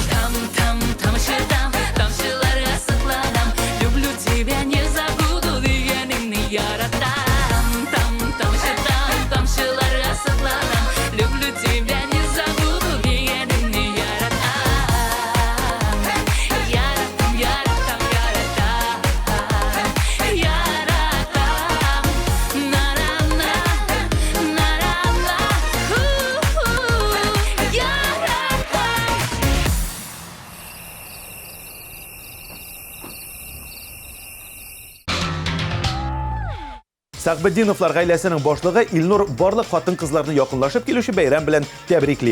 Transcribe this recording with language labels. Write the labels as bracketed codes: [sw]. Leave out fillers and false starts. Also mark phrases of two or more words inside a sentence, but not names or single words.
[tt] Тамшыларга сыкланам. [ru] Люблю тебя, не забуду [tt] дигәнеңне яратам. Тамшыларга сыкланам. [ru] Люблю тебя, не забуду [tt] дигәнеңне яратам. Яратам, яратам, яратам. Яратам. На-на-на, на-на-на. Сәгъбетдиновлар гаиләсенең башлыгы Илнур барлык хатын-кызларны якынлашып килүче бәйрәм белән тәбрикли.